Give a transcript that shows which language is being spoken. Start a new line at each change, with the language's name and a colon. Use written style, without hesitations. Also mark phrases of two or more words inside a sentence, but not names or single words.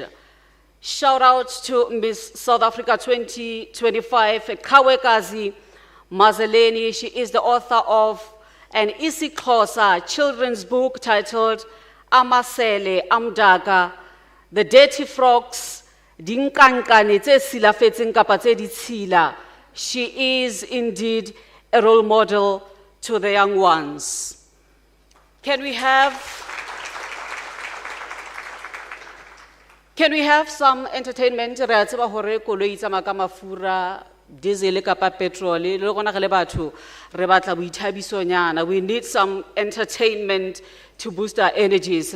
English: Shout out to Miss South Africa 2025, Kawekazi Mazeleni. She is the author of an isiXhosa children's book titled Amasele Amdaka, The Dirty Frogs,
Southern Sotho: Dinkankane tse silafetseng kapa tse ditshila.
English: She is indeed a role model to the young ones. Can we have some entertainment?
Southern Sotho: Re a tseba hore koloi tsa maka mafura diesel kapa petrol le gona ge le batho re batla boithabisonyana.
English: We need some entertainment to boost our energies.